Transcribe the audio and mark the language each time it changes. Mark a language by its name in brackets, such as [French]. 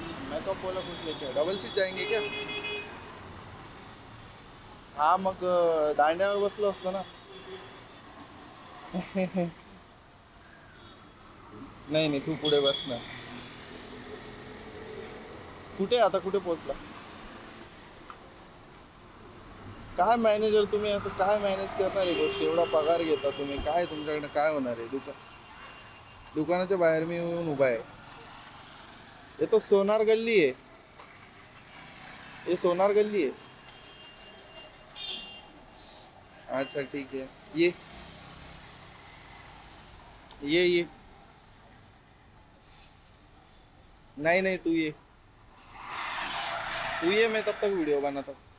[Hindi] मैं तो बोला कुछ लेके, डबल सीट जाएंगे क्या? [Marathi] हा, मग दांड्यावर बसलो असतो ना. नाही नाही, तू पुढे बस ना. कुठे आता, कुठे पोहोचला? काय मॅनेजर तुम्ही, असं काय मॅनेज करणार आहे गोष्टी? एवढा पगार घेता तुम्ही, काय तुमच्याकडे काय होणार आहे? दुकानाच्या बाहेर मी येऊन उभा आहे. [Hindi] ये तो सोनार गल्ली है, ये सोनार गल्ली है. अच्छा ठीक है, ये नहीं नहीं, तू ये मैं तब तक वीडियो बनाता.